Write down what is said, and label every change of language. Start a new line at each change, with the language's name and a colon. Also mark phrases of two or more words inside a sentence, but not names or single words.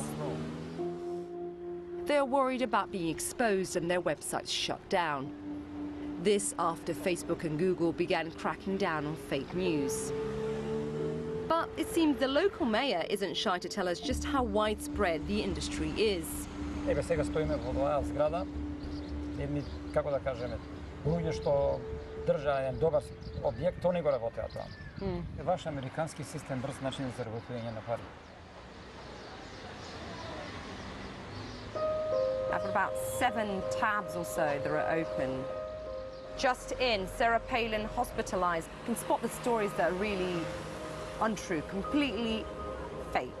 English: They're worried about being exposed and their websites shut down. This after Facebook and Google began cracking down on fake news. But it seems the local mayor isn't shy to tell us just how widespread the industry is.
Macedonian: Evo сега стоиме во оваа зграда, едни, како да кажеме, луѓе што држа еден добар објект, они го работеа тоа. Ваш американски систем брз начин за заработување на пари.
English: After about 7 tabs or so that are open. Just in, Sarah Palin hospitalized. You can spot the stories that are really untrue, completely fake.